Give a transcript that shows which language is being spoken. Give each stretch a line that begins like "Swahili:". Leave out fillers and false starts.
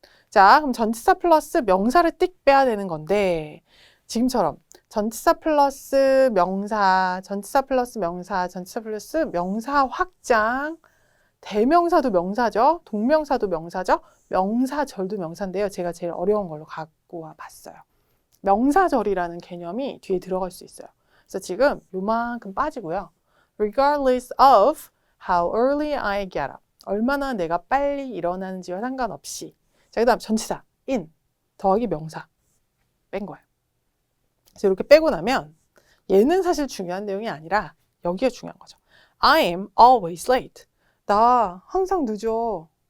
Korean: 자, 그럼 전치사 플러스 명사를 띡 빼야 되는 건데 지금처럼 전치사 플러스 명사, 전치사 플러스 명사, 전치사 플러스 명사 확장, 대명사도 명사죠. 동명사도 명사죠. 명사절도 명사인데요. 제가 제일 어려운 걸로 갖고 와봤어요. 명사절이라는 개념이 뒤에 들어갈 수 있어요. 그래서 지금 요만큼 빠지고요.
English: Regardless of how early I get up.
Korean: 얼마나 내가 빨리 일어나는지와 상관없이. 자, 그 다음 전치사 in 더하기 명사 뺀 거예요. 그래서 이렇게 빼고 나면 얘는 사실 중요한 내용이 아니라 여기가 중요한 거죠.
English: I am always late.
Korean: 나 항상 늦어.